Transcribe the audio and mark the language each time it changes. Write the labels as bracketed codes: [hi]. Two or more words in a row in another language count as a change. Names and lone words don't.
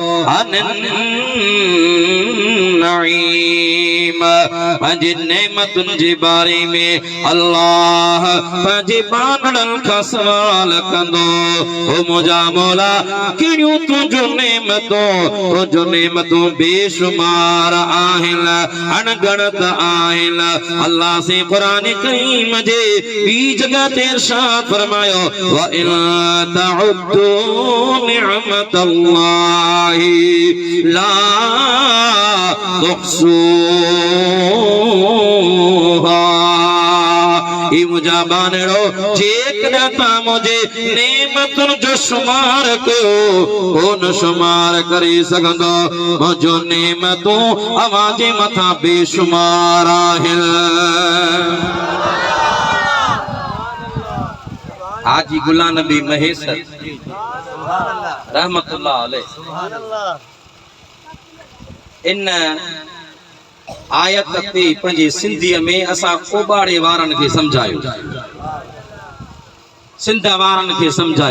[sd] नईम पंहिंजे नेमतुन जे बारे में अल्लाह पंहिंजे बानड़न खां सवाल कंदो। ओ मुंहिंजा मौला कहिड़ियूं तुंहिंजूं नेमतूं बेशुमार आहिनि, अणगणत आहिनि। अल्लाह से कुरान करीम जे ॿी जगह ते इरशाद फरमायो [ar] وإن تعدوا نعمة الله لا تحصوها. [sd] ई मुंहिंजा बानड़ो जेकॾहिं तव्हां मुंहिंजे नेमतुन जो शुमार कयो कोन शुमार करे सघंदो। मुंहिंजो नेमतूं अवां जे मथां बेशुमार आहिनि। हाजी गुलाम नबी महेसर [ar] رحمة الله عليه [sd] इन आयत ते पंहिंजे सिंधीअ में असां ओबाड़े वारनि खे समझायो, सिंध वारनि खे समझायो।